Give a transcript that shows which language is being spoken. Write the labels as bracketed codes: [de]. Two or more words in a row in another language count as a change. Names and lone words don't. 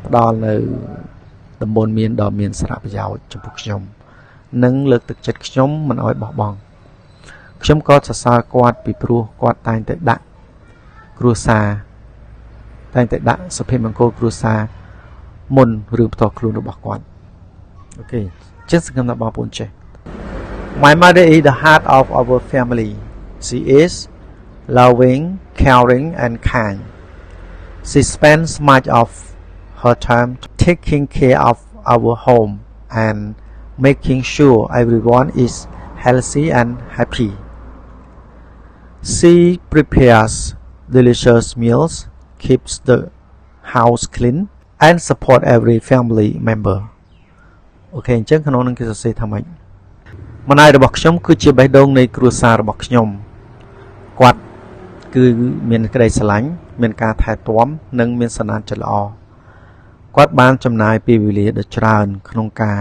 [km] ផ្ដល់នៅដំបូន្មានដ៏មានសារៈប្រយោជន៍ចំពោះខ្ញុំនិងលើកទឹកចិត្តខ្ញុំមិនឲ្យបោះបង់ខ្ញុំក៏សរសើរគាត់ពីព្រោះគាត់តែងតែដាក់គ្រួសារតែងតែដាក់សុភមង្គលគ្រួសារមុនរឿងផ្ទាល់ខ្លួនរបស់គាត់អូខេចឹងសង្ឃឹមថាបងប្អូនចេះ [en] My mother is the heart of our family. She is loving, caring and kind. She spends much of her time taking care of our home and making sure everyone is healthy and happy. She prepares delicious meals, keeps the house clean, and support every family member. [km] អូខេអញ្ចឹងក្នុងនឹងគេសរសេរថាម៉េចម្ដាយរបស់ខ្ញុំគឺជាបេះដូងនៃគ្រួសាររបស់ខ្ញុំគាត់គឺមានក្តីស្រឡាញ់ មានការថែទាំនិងមានសន្តានចិត្តល្អគាត់បានចំណាយពេលវេលាដ៏ច្រើនក្នុងការ